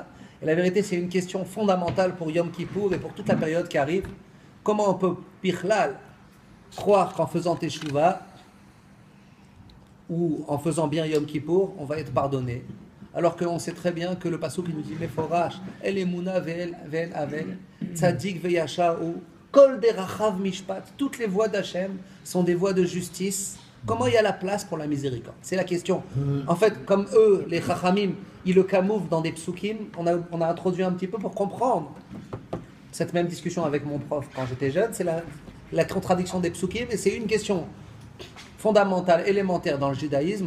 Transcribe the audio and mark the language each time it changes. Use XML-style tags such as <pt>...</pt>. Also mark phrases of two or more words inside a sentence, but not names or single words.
<fr>Et la vérité, c'est une question fondamentale pour Yom Kippour et pour toute la période qui arrive. Comment on peut, Bichlal, croire qu'en faisant Teshuvah, ou en faisant bien Yom Kippour, on va être pardonné. Alors qu'on sait très bien que le pasuk qui nous dit Meforash,</fr> <he>אל אמונה ואל עול צדיק וישר</he> <fr>ou</fr> <he>כל דרכיו משפט.</he> <fr>Toutes les voies d'Hachem sont des voies de justice. Comment il y a la place pour la miséricorde? C'est la question. En fait, comme eux, les Chachamim, ils le camouflent dans des psukim, on a introduit un petit peu pour comprendre cette même discussion avec mon prof quand j'étais jeune. C'est la contradiction des psukim, et c'est une question fondamentale, élémentaire dans le judaïsme.</fr>